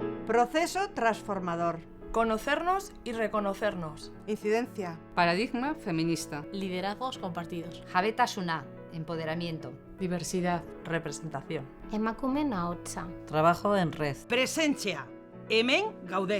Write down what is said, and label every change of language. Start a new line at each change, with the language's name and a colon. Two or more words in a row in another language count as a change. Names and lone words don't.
Spanish: Proceso transformador. Conocernos y reconocernos. Incidencia. Paradigma feminista. Liderazgos compartidos.
Basque: Jabetasuna, empoderamiento.
Spanish: Diversidad. Representación.
Basque: Emakumeen ahotsa.
Spanish: Trabajo en red.
Basque: Presentzia. Hemen gaude.